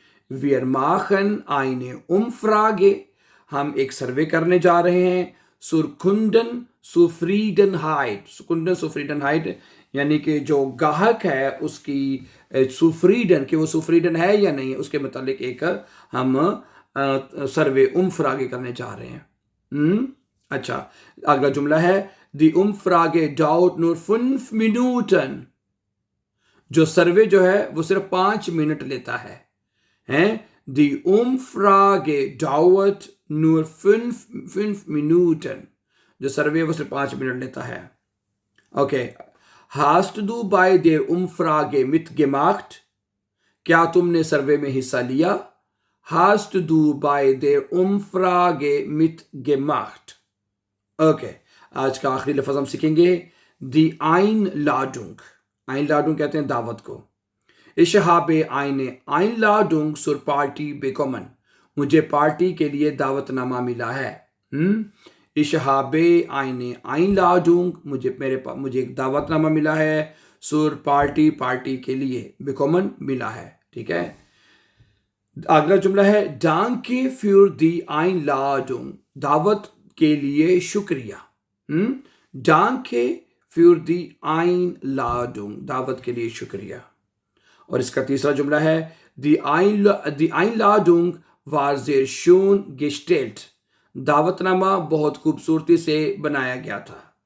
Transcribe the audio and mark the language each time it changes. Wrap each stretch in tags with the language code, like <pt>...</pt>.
<de>Wir machen eine Umfrage।</de> <hi>हम एक सर्वे करने जा रहे हैं sur Kundenzufriedenheit यानी कि जो गाहक है उसकी सुफ्रीडन, कि वो सुफ्रीडन है या नहीं है, उसके मुतालिक एक हम सर्वे उम्फ्रागे करने जा रहे हैं।</hi> <de>अच्छा,</de> <hi>अगला जुमला है</hi> <de>Die Umfrage dauert nur 5 Minuten।</de> <hi>जो सर्वे जो है वो सिर्फ 5 मिनट लेता है।</hi> <de>Die Umfrage dauert nur 5 Minuten।</de> <hi>जो सर्वे वो सिर्फ 5 मिनट लेता है।</hi> <de>ओके, Hast du bei der Umfrage mitgemacht?</de> <hi>क्या तुमने सर्वे में हिस्सा लिया?</hi> <de>Hast du bei der Umfrage mitgemacht?</de> <hi>Okay, आज का आखिरी लफ्ज हम सीखेंगे Die Einladung। Einladung कहते हैं दावत को।</hi> <de>Ich habe eine Einladung zur Party bekommen।</de> <hi>मुझे पार्टी के लिए दावतनामा मिला है।</hi> <de>Ich habe eine Einladung,</de> <hi>मुझे एक दावतनामा मिला है।</hi> <de>zur Party,</de> <hi>पार्टी के लिए। bekommen मिला है। ठीक है, अगला जुमला है</hi> <de>Danke für die Einladung।</de> <hi>दावत के लिए शुक्रिया।</hi> <de>Danke für die Einladung,</de> <hi>दावत के लिए शुक्रिया। और इसका तीसरा जुमला है</hi> <de>Die Einladung war sehr schön gestellt।</de> <hi>दावतनामा बहुत खूबसूरती से बनाया गया था।</hi>